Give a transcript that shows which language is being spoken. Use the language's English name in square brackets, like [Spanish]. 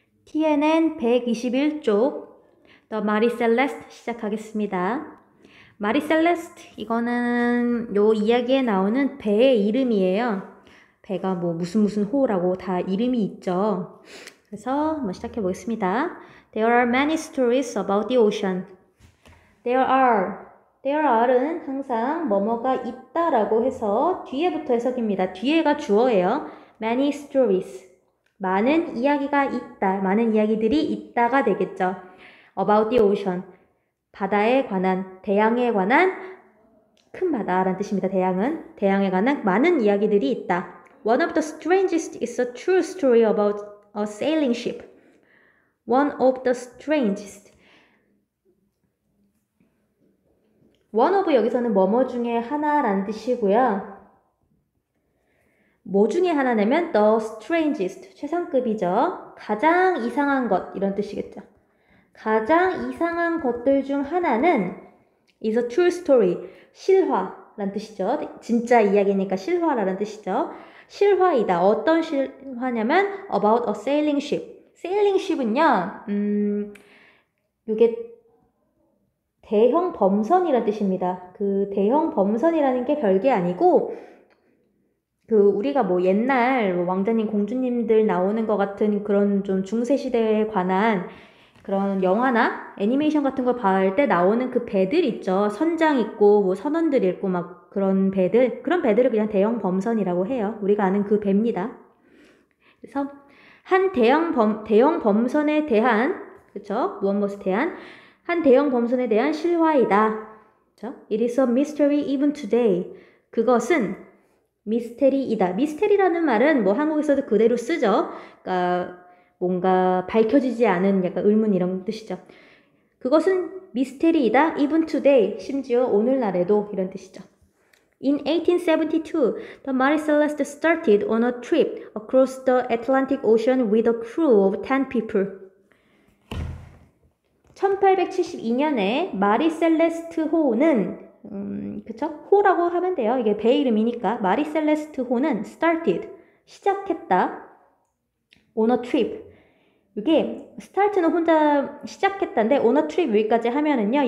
[Korean] TNN 121쪽 The Marie Celeste 시작하겠습니다. 마리 셀레스트 이거는 요 이야기에 나오는 배의 이름이에요. 배가 뭐 무슨 호라고 다 이름이 있죠. 그래서 한번 시작해 보겠습니다. [English] There are many stories about the ocean. There are [Korean] 은 항상 뭐뭐가 있다라고 해서 뒤에부터 해석입니다. 뒤에가 주어예요. [English] Many stories. [Korean] 많은 이야기가 있다. 많은 이야기들이 있다가 되겠죠. [English] About the ocean. [Korean] 바다에 관한, 대양에 관한 큰 바다라는 뜻입니다. 대양에 관한 많은 이야기들이 있다. [English] One of the strangest is a true story about a sailing ship. One of the strangest. One of [Korean] 여기서는 뭐뭐 중에 하나라는 뜻이고요. 뭐 중에 하나냐면 [English] the strangest, [Korean] 최상급이죠. 가장 이상한 것, 이런 뜻이겠죠. 가장 이상한 것들 중 하나는 [English] is a true story, [Korean] 실화라는 뜻이죠. 진짜 이야기니까 실화라는 뜻이죠. 실화이다. 어떤 실화냐면 [English] about a sailing ship. sailing ship [Korean] 은요, 이게 대형 범선이라는 뜻입니다. 그 대형 범선이라는 게 별게 아니고 우리가 뭐 옛날 왕자님 공주님들 나오는 것 같은 그런 좀 중세시대에 관한 그런 영화나 애니메이션 같은 걸 봐할 때 나오는 그 배들 있죠. 선장 있고 뭐 선원들 있고 막 그런 배들, 그런 배들을 그냥 대형 범선이라고 해요. 우리가 아는 그 배입니다. 그래서 한 대형 범선에 대한, 그쵸? 무엇에 대한 한 대형 범선에 대한 실화이다. 그쵸? [English] It is a mystery even today. [Korean] 그것은 미스테리이다. 미스테리라는 말은 뭐 한국에서도 그대로 쓰죠. 그러니까 뭔가 밝혀지지 않은 약간 의문 이런 뜻이죠. 그것은 미스테리이다. [English] Even today. [Korean] 심지어 오늘날에도 이런 뜻이죠. [English] In 1872, the Marie Celeste started on a trip across the Atlantic Ocean with a crew of 10 people. [Korean] 1872년에 마리 셀레스트 호는 그쵸? 호라고 하면 돼요. 이게 배 이름이니까 마리 셀레스트 호는 started, 시작했다. [English] on a trip. [Korean] 이게 start는 혼자 시작했다인데 [English] on a trip [Korean] 여기까지 하면은요.